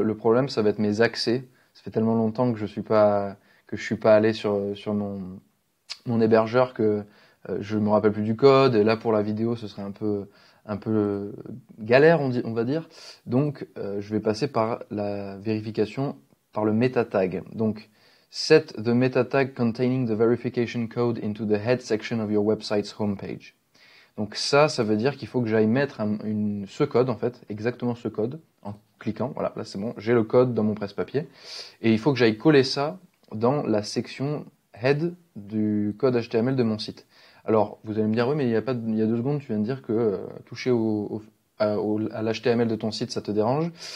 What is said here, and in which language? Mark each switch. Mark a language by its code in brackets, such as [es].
[fr] Le problème, ça va être mes accès. Ça fait tellement longtemps que je suis pas allé sur mon hébergeur que je me rappelle plus du code. Et là pour la vidéo, ce serait un peu galère, on va dire. Donc je vais passer par la vérification par le meta tag. [en] Donc set the meta tag containing the verification code into the head section of your website's homepage. [fr] Donc ça veut dire qu'il faut que j'aille mettre ce code en fait, exactement ce code, en cliquant. Voilà, là c'est bon, j'ai le code dans mon presse-papier. Et il faut que j'aille coller ça dans la section head du code HTML de mon site. Alors, vous allez me dire, oui, mais il y a 2 secondes, tu viens de dire que toucher à l'HTML de ton site, ça te dérange.